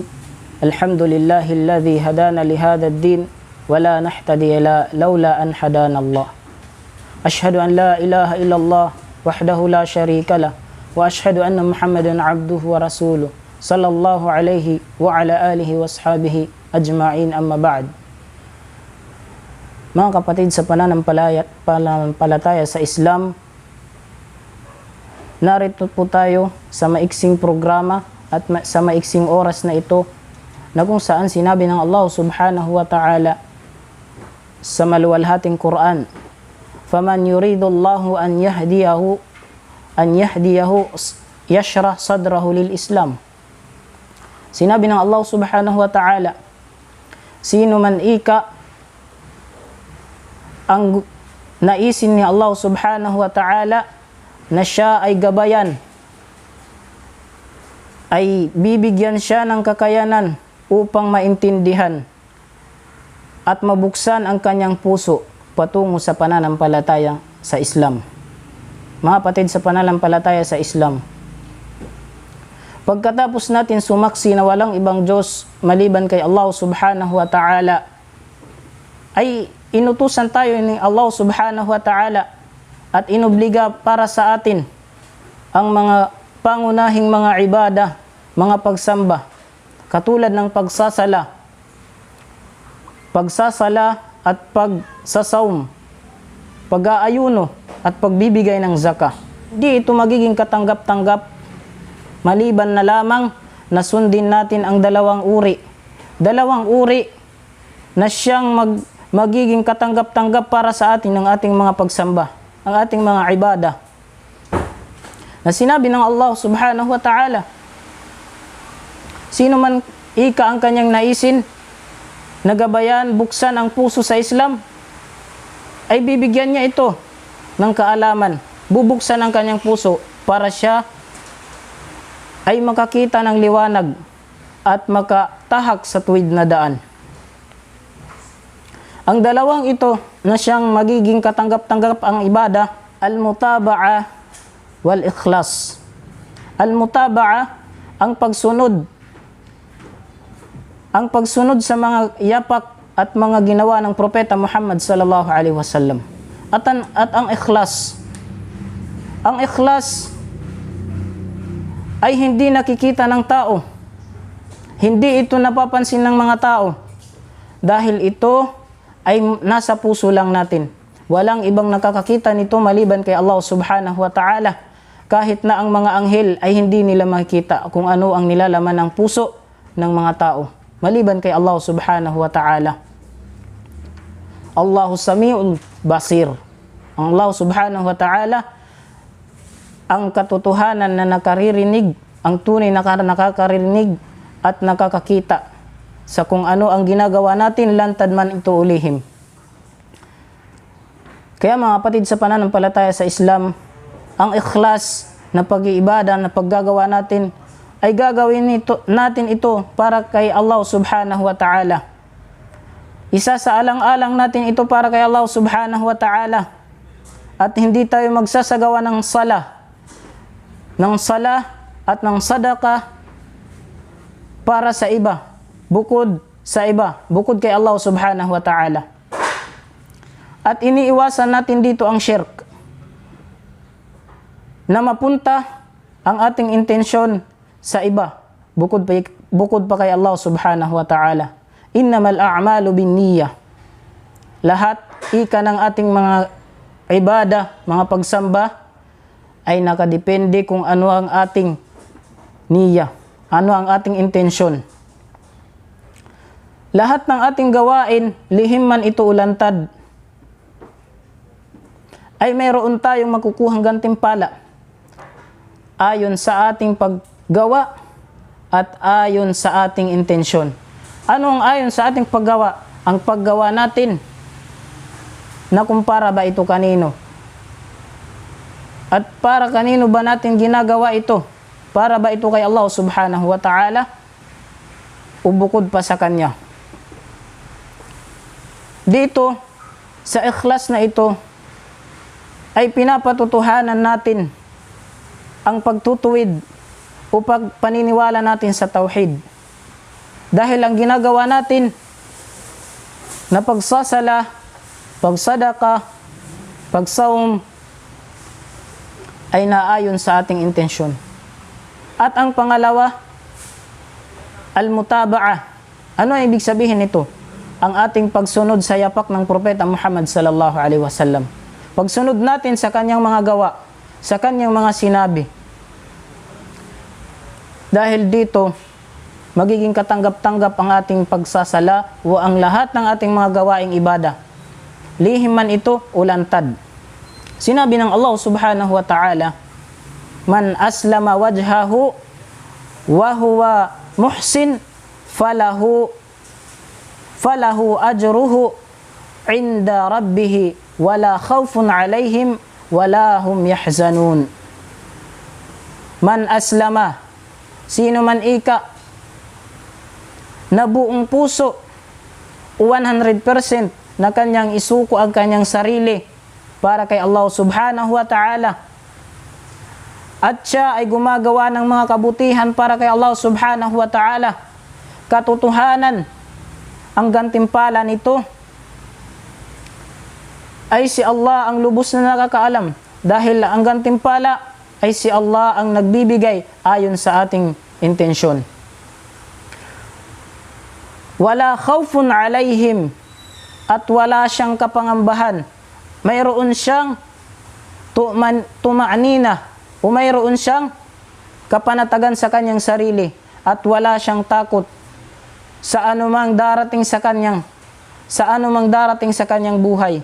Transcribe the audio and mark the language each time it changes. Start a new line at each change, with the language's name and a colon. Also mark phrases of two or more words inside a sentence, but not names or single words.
Arabic: الحمد لله الذي هدانا لهذا الدين ولا نهتدي لولا أن هدانا الله. أشهد أن لا إله إلا الله وحده لا شريك له وأشهد أن محمدا عبده ورسوله صلى الله عليه وعلى آله وأصحابه أجمعين، أما بعد.
Filipino: Mga kapatid sa pananampalataya sa Islam, narito po tayo sa maiksing programa at sa maiksing oras na ito na kung saan sinabi ng Allah
Arabic: سبحانه وتعالى
Filipino: sa maluwalhating Quran,
Arabic: "فمن يرد الله أن يهديه يشرح صدره للإسلام."
Filipino: Sinabi ng Allah
Arabic: سبحانه وتعالى,
Filipino: sino man ika ang naisin ni Allah
Arabic: سبحانه وتعالى
Filipino: na siya ay gabayan, ay bibigyan siya ng kakayanan upang maintindihan at mabuksan ang kanyang puso patungo sa pananampalataya sa Islam. Mga kapatid sa pananampalataya sa Islam, pagkatapos natin sumaksi na walang ibang Diyos maliban kay Allah
Arabic: سبحانه وتعالى,
Filipino: ay inutusan tayo ni Allah
Arabic: سبحانه وتعالى
Filipino: at inobliga para sa atin ang mga pangunahing mga ibadah, mga pagsamba, katulad ng pagsasala at pagsasaum, pag-aayuno at pagbibigay ng zakah. Di ito magiging katanggap-tanggap maliban na lamang na sundin natin ang dalawang uri na siyang magiging katanggap-tanggap para sa atin ng ating mga pagsamba, ang ating mga ibadah. Na sinabi ng Allah
Arabic: سبحانه وتعالى,
Filipino: sino man ika ang kanyang naisin, nagabayan, buksan ang puso sa Islam, ay bibigyan niya ito ng kaalaman, bubuksan ang kanyang puso para siya ay makakita ng liwanag at makatahak sa tuwid na daan. Ang dalawang ito na siyang magiging katanggap-tanggap ang ibadah,
Arabic: المتابعة والإخلاص.
Filipino: Al-mutaba'a, ang pagsunod sa mga yapak at mga ginawa ng propeta Muhammad
Arabic: صلى الله عليه وسلم.
Filipino: At ang ikhlas. Ang ikhlas ay hindi nakikita ng tao. Hindi ito napapansin ng mga tao. Dahil ito ay nasa puso lang natin. Walang ibang nakakakita nito maliban kay Allah
Arabic: سبحانه وتعالى.
Filipino: Kahit na ang mga anghel ay hindi nila makikita kung ano ang nilalaman ng puso ng mga tao, maliban kay Allah
Arabic: سبحانه وتعالى. الله سميع بصير.
Filipino: Ang Allah
Arabic: سبحانه وتعالى
Filipino: ang katotohanan na nakaririnig, ang tunay na nakakarinig at nakakakita sa kung ano ang ginagawa natin, lantad man ito ulihim. Kaya mga kapatid sa pananampalataya sa Islam, ang ikhlas na pag-iibada na paggagawa natin ay gagawin natin ito para kay Allah
Arabic: سبحانه وتعالى.
Filipino: Isa sa alang-alang natin ito para kay Allah
Arabic: سبحانه وتعالى.
Filipino: At hindi tayo magsasagawa ng sala at ng sadaqah para sa iba, bukod kay Allah
Arabic: سبحانه وتعالى.
Filipino: At iniiwasan natin dito ang shirk, na mapunta ang ating intensyon sa iba, bukod pa kay Allah
Arabic: سبحانه وتعالى. إنما الأعمال بالنية.
Filipino: Lahat ika ng ating mga ibadah, mga pagsamba, ay nakadepende kung ano ang ating niyya, ano ang ating intensyon. Lahat ng ating gawain, lihim man ito ulantad, ay mayroon tayong makukuhang gantimpala ayon sa ating paggawa at ayon sa ating intensyon. Ano ang ayon sa ating paggawa? Ang paggawa natin, na kumpara ba ito kanino? At para kanino ba natin ginagawa ito? Para ba ito kay Allah
Arabic: سبحانه وتعالى
Filipino: o bukod pa sa Kanya? Dito, sa ikhlas na ito, ay pinapatutuhanan natin ang pagtutuwid o paniniwala natin sa tauhid. Dahil ang ginagawa natin na pagsasala, pagsadaka, pagsawm ay naayon sa ating intensyon. At ang pangalawa, al-mutaba'ah. Ano ang ibig sabihin nito? Ang ating pagsunod sa yapak ng Propeta Muhammad
Arabic: صلى الله عليه وسلم.
Filipino: Pagsunod natin sa kanyang mga gawa, sa kanyang mga sinabi. Dahil dito, magiging katanggap-tanggap ang ating pagsasala o ang lahat ng ating mga gawaing ibada. Lihim man ito o lantad. Sinabi ng Allah
Arabic: سبحانه وتعالى, من أسلم وجهه وهو محسن فله أجره عند ربه ولا خوف عليهم ولا هم يحزنون. من أسلم,
Filipino: sino man ika na buong puso 100% na kanyang isuko ang kanyang sarili para kay Allah
Arabic: سبحانه وتعالى,
Filipino: at siya ay gumagawa ng mga kabutihan para kay Allah
Arabic: سبحانه وتعالى,
Filipino: katotohanan, ang gantimpala nito ay si Allah ang lubos na nakakaalam, dahil ang gantimpala ay si Allah ang nagbibigay ayon sa ating intensyon.
Arabic: ولا خوف عليهم,
Filipino: at wala siyang kapangambahan. Mayroon siyang tuma'nina, o mayroon siyang kapanatagan sa kanyang sarili, at wala siyang takot sa anumang darating sa kanyang buhay.